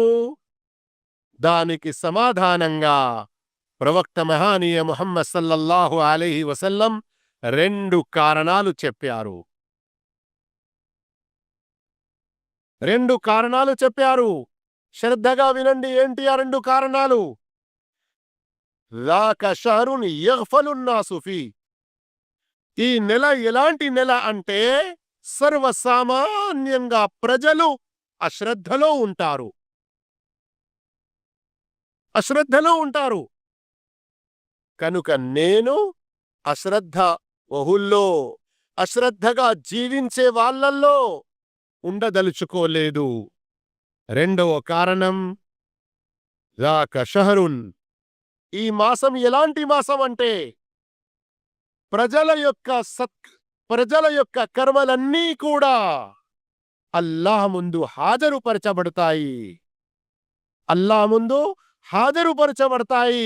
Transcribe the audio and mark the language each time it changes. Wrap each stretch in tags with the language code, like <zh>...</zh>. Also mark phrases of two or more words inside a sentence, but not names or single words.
<te>దానికి సమాధానంగా ప్రవక్త మహానీయ ముహమ్మద్</te> <ar>صلى الله عليه وسلم</ar> <te>2 కారణాలు చెప్పారు. 2 కారణాలు చెప్పారు. శ్రద్ధగా వినండి. ఏంటి ఆ 2 కారణాలు?</te> <ar>ذاك شهر يغفل الناس فيه.</ar> <te>ఈ నెల ఎలాంటి నెల అంటే సర్వసామాన్యంగా ప్రజలు అశ్రద్ధలో ఉంటారు. కనుక నేను అశ్రద్ధ బహుల్లో అశ్రద్ధగా జీవించే వాళ్ళల్లో ఉండదలుచుకోలేదు. రెండవ కారణం,</te> <ar>ذاك شهر,</ar> <te>ఈ మాసం ఎలాంటి మాసం అంటే ప్రజల యొక్క కర్మలన్నీ కూడా అల్లాహ్ ముందు హాజరుపరచబడతాయి.</te>